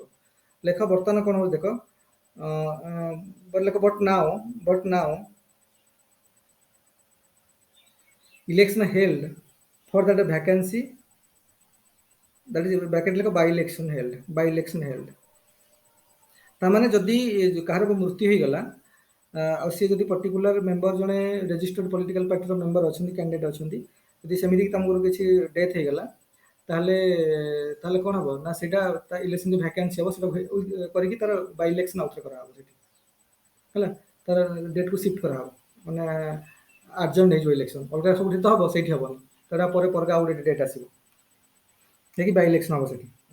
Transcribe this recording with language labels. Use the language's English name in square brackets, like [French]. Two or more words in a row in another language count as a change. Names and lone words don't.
[Odia] ଲେଖ ବର୍ତ୍ତମାନ କଣ ହଉଛି ଦେଖ, ଲେଖ [English] but now election held for that vacancy, that is bracket ଲେଖ by election held। [Odia] ତାମାନେ ଯଦି କାହାର ମୃତ୍ୟୁ ହେଇଗଲା ଆଉ ସିଏ ଯଦି [English] particular member [Odia] ଜଣେ [English] registered political partyr member [Odia] ଅଛନ୍ତି, କ୍ୟାଣ୍ଡିଡେଟ୍ ଅଛନ୍ତି, ଯଦି ସେମିତି ତାଙ୍କର କିଛି ଡେଥ୍ ହେଇଗଲା ତାହେଲେ କଣ ହବ ନା ସେଇଟା ତା ଇଲେକ୍ସନ ଯୋଉ ଭ୍ୟାକାନ୍ସି ହବ ସେଟା କରିକି ତାର [English] by election [Odia] ଆଉଥରେ କରାହବ ସେଠି ହେଲା, ତାର ଡେଟ୍ କୁ ସିଫ୍ଟ କରାହବ, ମାନେ ଆର୍ଜେଣ୍ଟ ହେଇଯିବ ଇଲେକ୍ସନ, ଅଲଗା ସବୁଠି ତ ହବ ସେଇଠି ହବନି, ତାର ପରେ ଆଉ ଗୋଟେ ଡେଟ୍ ଆସିବ ଯାଇକି [English] by election [Odia] ହବ ସେଠି।